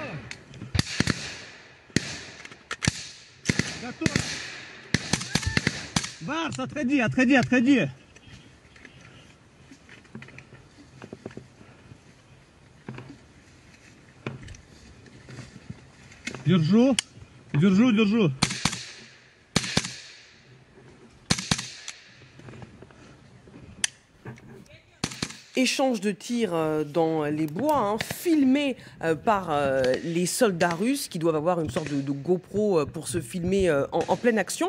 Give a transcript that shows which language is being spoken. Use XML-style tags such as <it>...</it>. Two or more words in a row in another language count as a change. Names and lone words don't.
<ru>Готов! Барс, отходи, отходи, отходи! Держу, держу, держу.</ru> <fr>Échange de tirs dans les bois, filmé par les soldats russes qui doivent avoir une sorte de GoPro pour se filmer en pleine action.</fr>